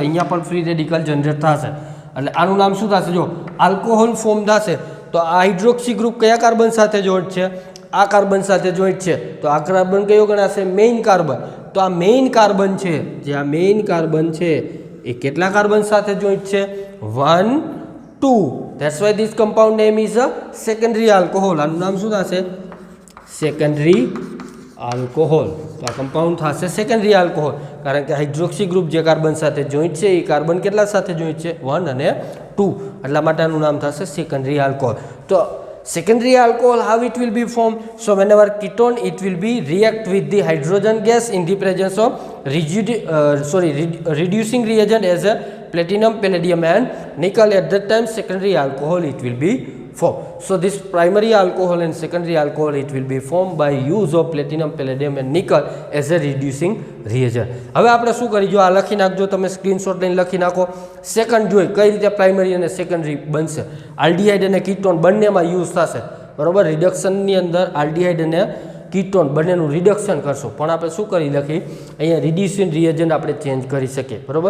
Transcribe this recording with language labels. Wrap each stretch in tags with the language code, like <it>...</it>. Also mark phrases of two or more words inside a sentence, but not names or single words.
<gu>અહીંયા પણ</gu> <en>free radical generate</en> <gu>થશે એટલે આનું નામ શું થશે? જો</gu> <en>alcohol form</en> <gu>થશે. તો આ</gu> <en>hydroxy group</en> <gu>કયા કાર્બન સાથે જોઈન્ટ છે? આ કાર્બન સાથે જોઈન્ટ છે. તો આ કાર્બન કયો ગણાશે?</gu> <en>main carbon.</en> <gu>તો આ</gu> <en>main carbon</en> <gu>છે, જે આ</gu> <en>main carbon</en> <gu>છે એ કેટલા કાર્બન સાથે જોઈન્ટ છે? 1, 2.</gu> <en>That's why this compound name is a secondary alcohol.</en> <gu>આનું નામ શું થશે?</gu> <en>secondary alcohol.</en> <gu>તો આ કમ્પાઉન્ડ થશે</gu> <en>secondary alcohol,</en> <gu>કારણ કે</gu> <en>hydroxy group</en> <gu>જે કાર્બન સાથે જોઈન્ટ છે એ કાર્બન કેટલા સાથે જોઈન્ટ છે? 1 અને 2. એટલા માટે આનું નામ થશે</gu> <en>secondary alcohol. તો secondary alcohol, how it will be formed? So whenever ketone, it will be react with the hydrogen gas in the presence of reducing reagent as a platinum, palladium and nickel. At that time secondary alcohol it will be formed. So this primary alcohol and secondary alcohol, it will be formed by use of platinum, palladium and nickel as a reducing reagent.</en> <gu>હવે આપણે શું કરી, જો આ લખી નાખજો, તમે સ્ક્રીનશોટ લઈને લખી નાખો. સેકન્ડ જોઈ કઈ રીતે પ્રાઇમરી અને સેકન્ડરી બનશે. આલ્ડીહાઇડ અને કીટોન બંનેમાં યુઝ થશે, બરોબર. રિડક્શનની અંદર આલ્ડીહાઇડ અને કીટોન બંનેનું રિડક્શન કરશો, પણ આપણે શું કરી લખી, અહીંયા</gu> <en>reducing reagent</en> <gu>આપણે ચેન્જ કરી શકીએ, બરોબર.</gu>